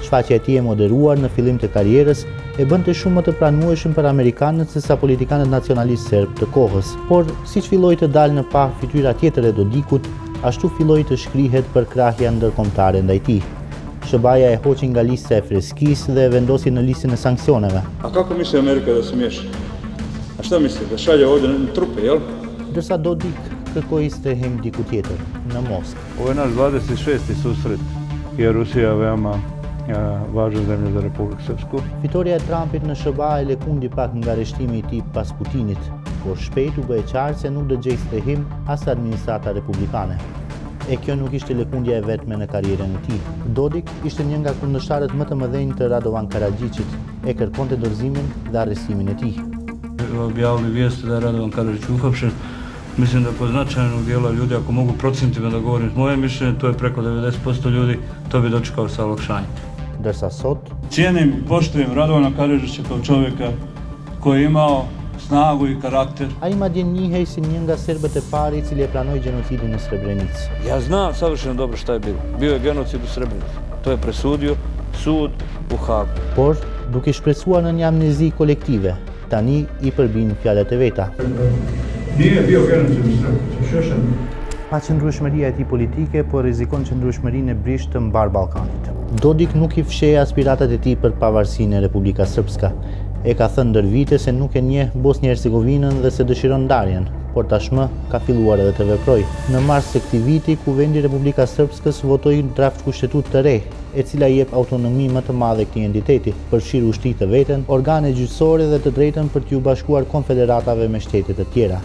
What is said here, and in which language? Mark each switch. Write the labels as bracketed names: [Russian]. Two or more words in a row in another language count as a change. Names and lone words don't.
[Albanian] Shfaqja e tij e moderuar në fillim të karrierës e bënte shumë më të pranueshëm për amerikanët se sa politikanët nacionalistë serb të kohës. Por siç filloi të dalë në pa fytyra tjetër e Dodikut, ashtu filloi të shkrihet për krahja ndërkombëtare ndaj tij. SBA-ja e hoqi nga lista e freskisë dhe vendosi në listën e sanksioneve. [Serbian] A kako misli Amerika da se miješa? A šta misli? Da šalje ovdje na trupe, jel? [Albanian] Ndërsa Dodik kërkoi strehim diku tjetër, në Moskë. [Serbian] Ovo je naš 26. susret, jer Rusija je veoma važna zemlja za Republiku Srpsku. [Albanian] Fitoria e Trumpit në SBA e lekundi pak nga arreshtimi i tij pas Putinit, por shpejt u bë e qartë se nuk dëgjoi strehim as administrata republikane. E kjo nuk ishte lëkundja e vetme në karrierën e tij. Dodik ishte një nga kundërshtarët më të mëdhenj të Radovan Karadžićit, e kërkonte dorëzimin dhe arrestimin e tij. [Serbian] Objavili vijesti da je Radovan Karadžić uhapšen. Mislim da po značajnog dijela ljudi, ako mogu procentima da govorim moje mišljenje, to je preko 90% ljudi, to bi dočekao sa olakšanjem. [Albanian] Ndërsa sot [Serbian] Cijenim i poštujem Radovana Karadžića kao čovjeka koji je imao snagu i karakter. [Albanian] ai madje njihej si një nga serbët e parë i cili e pranoi genocidin në Srebrenicë. [Serbian] Ja znam savršeno dobro šta je bilo. Bio je genocid u Srebrenici. To je presudio sud u Hagu. [Albanian] Por, duke shpresuar në një amnezi kolektive, tani i përbin fjalët e veta. [Serbian] Nije bio genocid u Srebrenici, Šešelj. [Albanian] Pa qëndrueshmëria e tij politike, po rrezikon qëndrueshmërinë e brisht të mbar Ballkanit. Dodik nuk i fsheh aspiratat e tij për pavarësinë e Republika Srpska. E ka thënë ndër vite se nuk e njeh Bosnjë-Hercegovinën dhe se dëshiron ndarjen, por tashmë ka filluar edhe të veprojë. Në mars të këtij viti, Kuvendi i Republika Srpskës votoi draft kushtetut të re, e cila i jep autonomi më të madhe këtij entiteti, përfshir ushtritë të veten, organe gjyqësore dhe të drejtën për t'u bashkuar konfederatave me shtete të tjera.